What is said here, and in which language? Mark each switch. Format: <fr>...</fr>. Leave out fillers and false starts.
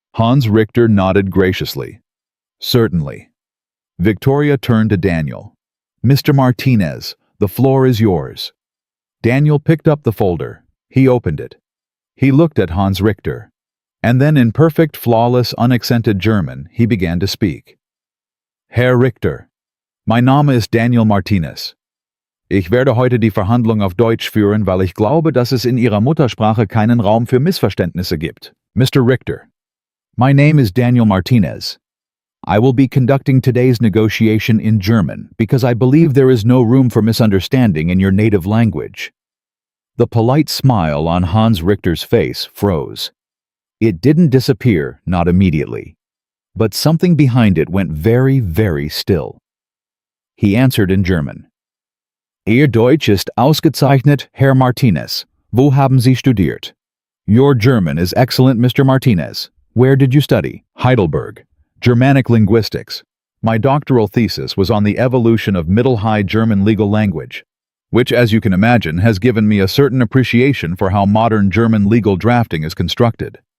<en>Hans Richter nodded graciously. Certainly. Victoria turned to Daniel. Mr. Martinez, the floor is yours. Daniel picked up the folder. He opened it. He looked at Hans Richter. And then in perfect, flawless, unaccented German, he began to speak.</en> <de>Herr Richter, mein Name ist Daniel Martinez. Ich werde heute die Verhandlung auf Deutsch führen, weil ich glaube, dass es in Ihrer Muttersprache keinen Raum für Missverständnisse gibt.</de> <en>Mr. Richter, my name is Daniel Martinez. I will be conducting today's negotiation in German because I believe there is no room for misunderstanding in your native language." The polite smile on Hans Richter's face froze. It didn't disappear, not immediately. But something behind it went very, very still. He answered in German.</en> <de>"Ihr Deutsch ist ausgezeichnet, Herr Martinez. Wo haben Sie studiert?"</de> <en>"Your German is excellent, Mr. Martinez. Where did you study?" "Heidelberg. Germanic linguistics. My doctoral thesis was on the evolution of Middle-High German legal language, which, as you can imagine, has given me a certain appreciation for how modern German legal drafting is constructed."</en>